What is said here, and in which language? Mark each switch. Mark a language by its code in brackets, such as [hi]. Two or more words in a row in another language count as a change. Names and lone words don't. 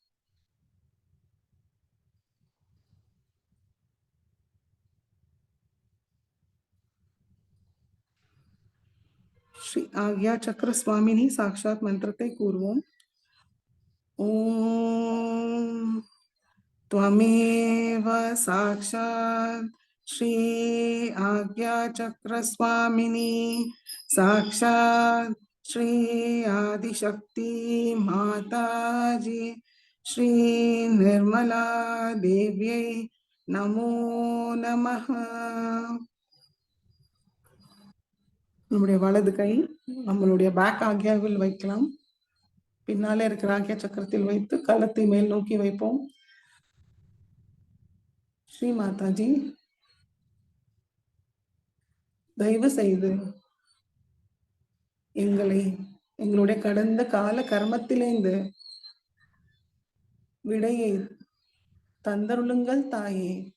[ta] ஸ்ரீ ஆக்யா சக்கர சுவாமினி சாக்ஷாத் மந்திரத்தை கூறுவோம். [sa] ஓம் त्वमेव साक्षात् श्री आज्ञाचक्रस्वामिनी साक्षात् श्री आदिशक्ति माताजी श्री निर्मला देव्यै नमो नमः. [ta] நம்முடைய வலது கை நம்மளுடைய பேக் ஆக்யாவில் வைக்கலாம். பின்னாலே இருக்கிற ஆக்யா சக்கரத்தில் வைத்து கலத்தை மேல் நோக்கி வைப்போம். ஸ்ரீ மாதாஜி, தயவு செய்து எங்களை எங்களுடைய கடந்த கால கர்மத்திலிருந்து விடையை தந்தருளுங்கள் தாயே.